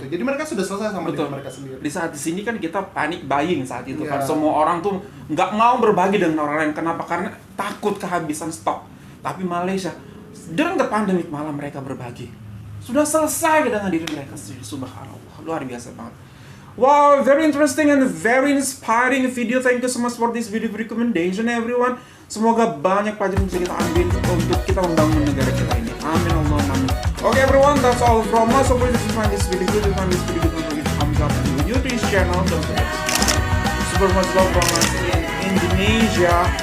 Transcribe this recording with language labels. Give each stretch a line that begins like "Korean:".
Indonesian: gitu. Jadi mereka sudah selesai sama Betul. diri mereka sendiri. Di saat di sini kan kita panic buying saat itu kan. Semua orang tuh nggak mau berbagi dengan orang lain. Kenapa? Karena takut kehabisan stok. Tapi Malaysia,
English: during the pandemic
Indonesian: malah mereka berbagi. Sudah selesai dengan diri mereka sendiri. Subhanallah, luar biasa banget.
English: Wow, very interesting and very inspiring video. Thank you so much for this video recommendation, everyone.
Indonesian: Semoga banyak pelajaran yang bisa kita ambil untuk kita membangun negara kita ini. Amin, Allahumma amin.
English: Okay, everyone, that's all from us. So, please find this video good. If you find this video good, don't forget to thumbs up and new to this channel. Don't forget to subscribe. Super much love from us in Indonesia.